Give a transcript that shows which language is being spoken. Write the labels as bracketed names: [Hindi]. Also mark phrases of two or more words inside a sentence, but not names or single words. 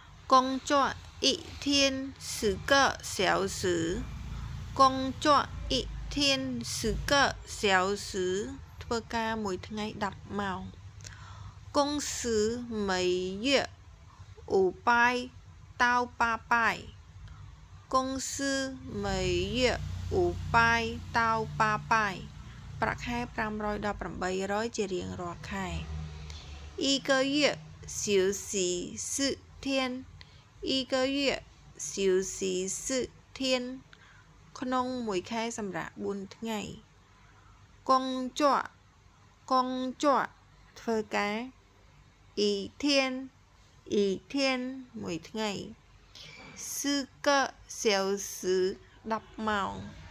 [Chinese] 工作一天10个小时工作一天10个小时ធ្វើ [Khmer] ការមួយថ្ងៃ10ម៉ោង [Chinese] 公司每月500到 800公司每月500到800 [Khmer] ប្រាក់ខែ500ដល់800ជារៀងរាល់ខែ [Chinese] 一个月休息4天一个月休息4天 [Khmer] ក្នុងមួយខែសម្រាប់4ថ្ងៃ [Chinese] 工作 [Khmer] ធ្វើការ一天មួយថ្ងៃ4 个小时10 ម៉ោង